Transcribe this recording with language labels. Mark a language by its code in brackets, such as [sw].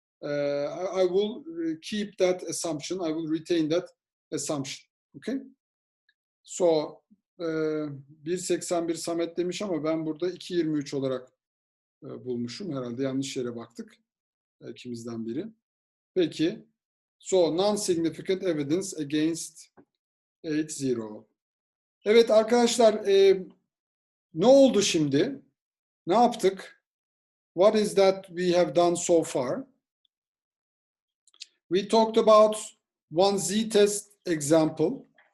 [en] I will keep that assumption. I will retain that assumption. Okay? [tr] So 1.81 Samet demiş ama ben burada 2.23 olarak bulmuşum. Herhalde yanlış yere baktık. İkimizden biri. Peki. [en] So non-significant evidence against 80. [tr] Evet arkadaşlar, ne oldu şimdi? Ne yaptık? [en] What is that we have done so far? We talked about one z-test example.